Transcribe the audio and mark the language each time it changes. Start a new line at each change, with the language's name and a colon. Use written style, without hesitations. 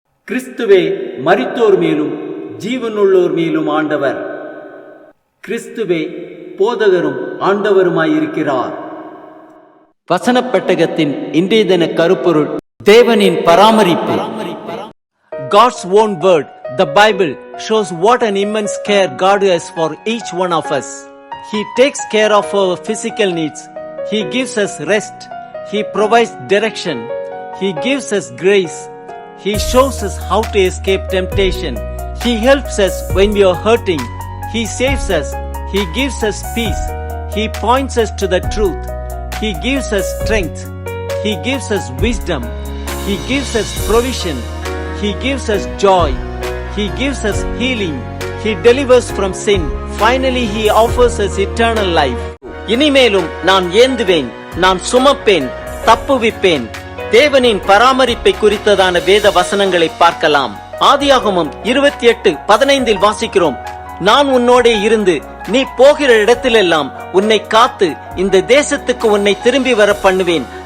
Tamil: கிறிஸ்துவே மரித்தோர் மேலும் ஜீவனுள்ளோர் மேலும் ஆண்டவர். கிறிஸ்துவே போதகரும் ஆண்டவருமாயிருக்கிறார். வசனப் பெட்டகத்தின் இன்றைய தின கருப்பொருள் தேவனின் பராமரிப்பு.
English: God's own word, the Bible, shows what an immense care God has for each one of us. He takes care of our physical needs. He gives us rest. He provides direction. He gives us grace. He shows us how to escape temptation. He helps us when we are hurting. He saves us. He gives us peace. He points us to the truth. He gives us strength. He gives us wisdom. He gives us provision. He gives us joy. He gives us healing. He delivers from sin. Finally, He offers us eternal life.
Tamil: இனிமேலும் நான் ஏந்துவேன், நான் சுமப்பேன், தப்புவிப்பேன். தேவனின் பராமரிப்பை குறித்ததான வேத வசனங்களை பார்க்கலாம். ஆதியாகமம் 28:15 வாசிக்கிறோம். நான் உன்னோடே இருந்து நீ போகிற இடத்திலெல்லாம் உன்னை காத்து இந்த தேசத்துக்கு உன்னை திரும்பி வர பண்ணுவேன்.